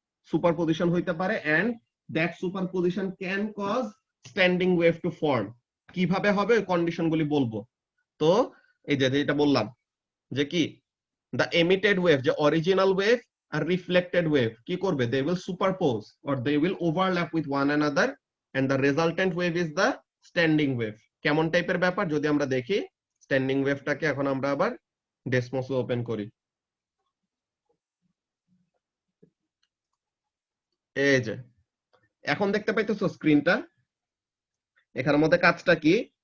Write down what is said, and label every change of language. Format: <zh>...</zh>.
<en>superposition</en> <bn>হইতে পারে,</bn> <en>And that superposition can cause standing wave to form.</en> <bn>কিভাবে হবে ওই কন্ডিশনগুলি বলবো। তো এই যে যেটা বললাম যে কি</bn> <en>the emitted wave,</en> <bn>যে অরিজিনাল ওয়েভ আর রিফ্লেক্টেড ওয়েভ কি করবে?</bn> <en>they will superpose or they will overlap with one another and the resultant wave is the standing wave.</en> <bn>কেমন টাইপের ব্যাপার যদি আমরা দেখি, স্ট্যান্ডিং ওয়েভটাকে এখন আমরা আবার ডেসমোসে ওপেন করি। এই যে এখন দেখতে পাইতেছো স্ক্রিনটা, এখানের মধ্যে কাজটা কি?</bn>